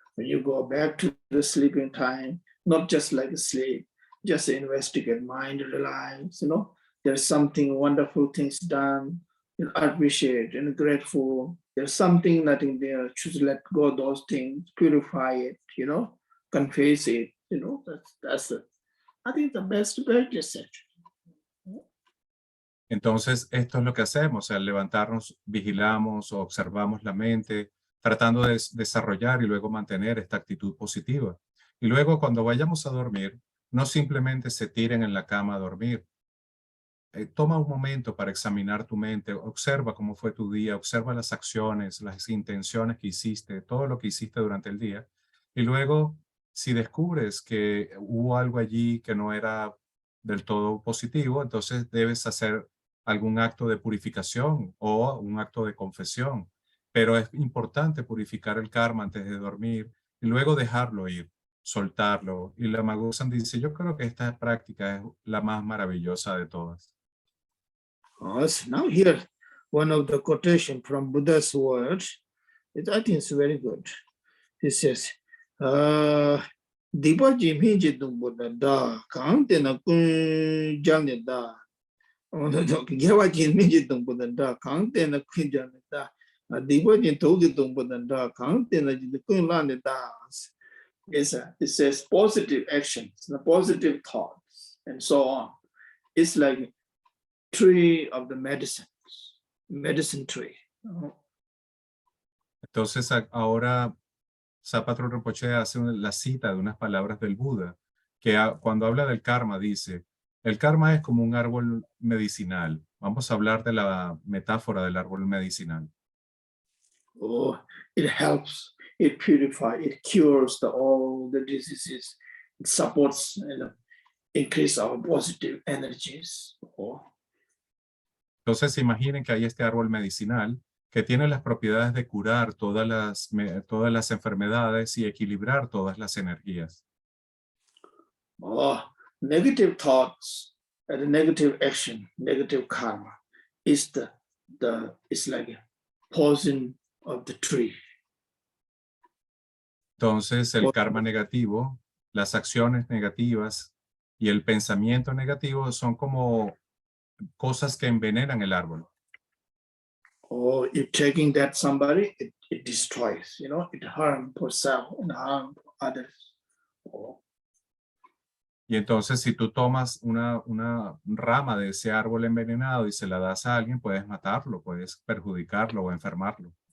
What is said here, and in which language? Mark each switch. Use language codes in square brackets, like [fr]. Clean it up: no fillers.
[en] When you go back to the sleeping time, not just like sleep, just investigate, mind relax, there's something wonderful things done, appreciate and grateful. There's something nothing there, choose let go of those things, purify it, confess it, that's it. I think the best practice actually. [es] Entonces, esto es lo que hacemos, al levantarnos, vigilamos o observamos la mente, tratando de desarrollar y luego mantener esta actitud positiva. Y luego, cuando vayamos a dormir, no simplemente se tiren en la cama a dormir. Toma un momento para examinar tu mente, observa cómo fue tu día, observa las acciones, las intenciones que hiciste, todo lo que hiciste durante el día. Y luego, si descubres que hubo algo allí que no era del todo positivo, entonces debes hacer algún acto de purificación o un acto de confesión. Pero es importante purificar el karma antes de dormir y luego dejarlo ir, soltarlo. Y Lama Gursam dice, yo creo que esta práctica es la más maravillosa de todas. [en] So now here, one of the quotation from Buddha's words, I think it's very good. He says, Dipa jimhi jidung Buddha da, kang tena kun jang da. Gyawa jimhi jidung Buddha da, kang tena kun jang da. Dipa jin to jidung Buddha da, kang tena jidung lan da. It says positive actions, positive thoughts, and so on. It's like tree of the medicine tree. [es] Entonces ahora Patrul Rinpoche hace la cita de unas palabras del Buda, que cuando habla del karma dice, el karma es como un árbol medicinal. Vamos a hablar de la metáfora del árbol medicinal. [en] It helps it purifies, it cures all the diseases, it supports and increase our positive energies. [es] Entonces imaginen que hay este árbol medicinal que tiene las propiedades de curar todas las enfermedades y equilibrar todas las energías. [en] Negative thoughts and negative action, negative karma is it's like a poison of the tree. [es] Entonces el karma negativo, las acciones negativas y el pensamiento negativo son como cosas que envenenan el árbol. [en] Or if taking that somebody, it destroys, it harms for self and harm others. [es] Y entonces si tú tomas una rama de ese árbol envenenado y se la das a alguien, puedes matarlo, puedes perjudicarlo o enfermarlo.